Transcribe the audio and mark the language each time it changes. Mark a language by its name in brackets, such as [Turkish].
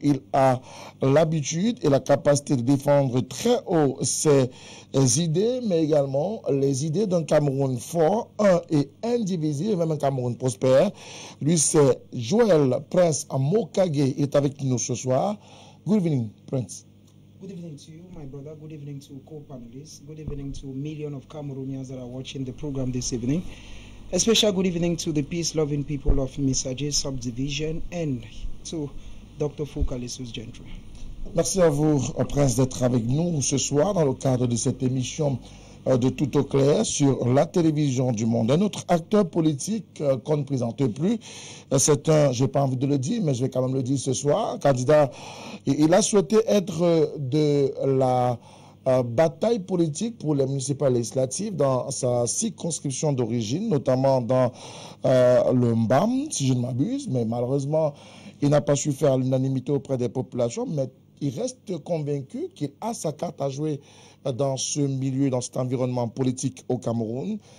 [French] Il a l'habitude et la capacité de défendre très haut ses idées, mais également les idées d'un Cameroun fort, un et indivisible, même un Cameroun prospère. Lui, c'est Joël Prince Amokage. Il est avec nous ce soir. [English] Good evening, Prince. Good evening to you, my brother. Good evening to co-panelists. Good evening to millions of Cameroonians that are watching the program this evening. A special good evening to the peace-loving people of Misaje Subdivision and to Dr. Foucault-Lessus Gentry. [French] Merci à vous, Prince, d'être avec nous ce soir dans le cadre de cette émission de Tout au clair sur la télévision du monde. Un autre acteur politique qu'on ne présente plus, c'est un, j'ai pas envie de le dire, mais je vais quand même le dire ce soir, candidat. Il a souhaité être de la bataille politique pour les municipales législatives dans sa circonscription d'origine, notamment dans le Mbam, si je ne m'abuse, mais malheureusement, il n'a pas su faire l'unanimité auprès des populations, mais il reste convaincu qu'il a sa carte à jouer dans ce milieu, dans cet environnement politique au Cameroun.